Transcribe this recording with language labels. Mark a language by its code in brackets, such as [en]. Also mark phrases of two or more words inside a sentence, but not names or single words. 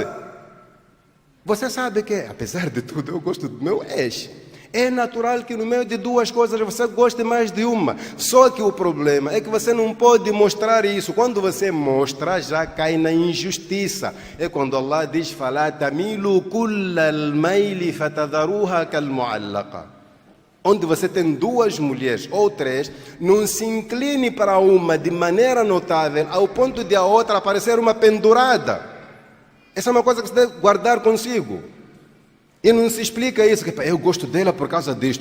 [pt] Você sabe que, apesar de tudo, eu gosto do meu ex. É natural que no meio de 2 coisas você goste mais de uma. Só que o problema é que você não pode mostrar isso. Quando você mostra, já cai na injustiça. É quando Allah diz, [ar] "فلا تميلوا كل الميل فتذروها كالمعلقة". [pt] Onde você tem 2 mulheres ou 3, não se incline para uma de maneira notável ao ponto de a outra parecer uma pendurada. Essa é uma coisa que você deve guardar consigo. E não se explica isso, que eu gosto dela por causa disto.